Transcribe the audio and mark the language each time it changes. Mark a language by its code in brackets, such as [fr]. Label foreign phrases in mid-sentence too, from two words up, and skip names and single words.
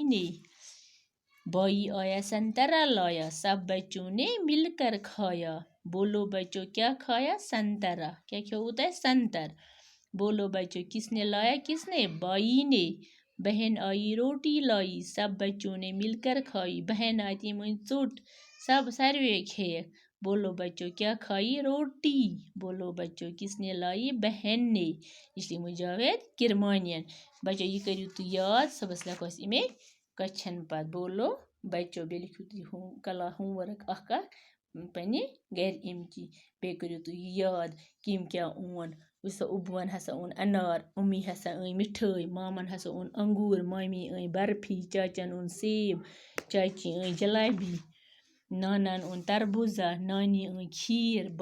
[ur] نے بائی آیا سنترا لایا سب بچوں نے مل کر کھایا بولو بچوں کیا کھایا سنترا کیا ہوتا ہے سنتر بولو بچوں کس نے لایا کس نے بائی نے بہن آئی روٹی لائی سب بچوں نے مل کر کھائی [ks] بہن آتی مجھ ژوٚٹ سب ساروے کھیٚیَکھ [ur] بولو بچوں کیا کھائی روٹی بولو بچوں کس نے لائی بہن نے یہ [ks] چھِ لیٚکھمُت جاوید کرمانین بچو یہ کٔرِو تُہۍ یاد صُبحس لیکھو أسۍ اِمے کوسچن پتہٕ بولو بچو بیٚیہِ لیکھِو تُہۍ [en] home work [ks] اکھ پننہِ گرِ اَمچی بیٚیہِ کٔرِو تُہۍ یہِ یاد کٔمۍ کیٛاہ اوٚن وٕچھ سا اُبوٗوَن ہسا اوٚن انار اُمی ہسا أنۍ مِٹھٲے مامن ہسا اوٚن انگوٗر مامی أنۍ برفی چاچن اوٚن سیب چاچی أنۍ جلیبی نانن اوٚن تربوزا نانی أنۍ کھیٖر